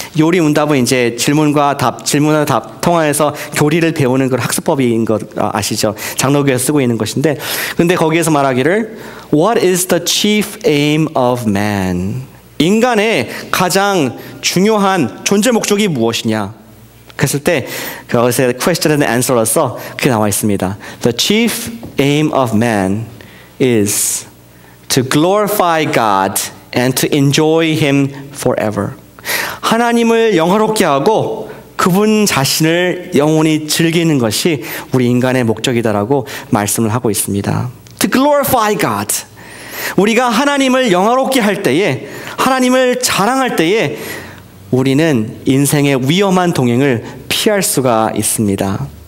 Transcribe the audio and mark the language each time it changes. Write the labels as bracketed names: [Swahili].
[Korean] 요리 문답은 이제 질문과 답 통하여서 교리를 배우는 그런 학습법인 것 아시죠? 장로교에서 쓰고 있는 것인데, 근데 거기에서 말하기를 [English] What is the chief aim of man? [Korean] 인간의 가장 중요한 존재 목적이 무엇이냐? 그랬을 때 그것의 [English] question and answer [Korean] 로서 그게 나와 있습니다. [English] The chief aim of man is to glorify God and to enjoy Him forever. [Korean] 하나님을 영화롭게 하고 그분 자신을 영원히 즐기는 것이 우리 인간의 목적이다라고 말씀을 하고 있습니다. [English] To glorify God. [Korean] 우리가 하나님을 영화롭게 할 때에, 하나님을 자랑할 때에 우리는 인생의 위험한 동행을 피할 수가 있습니다.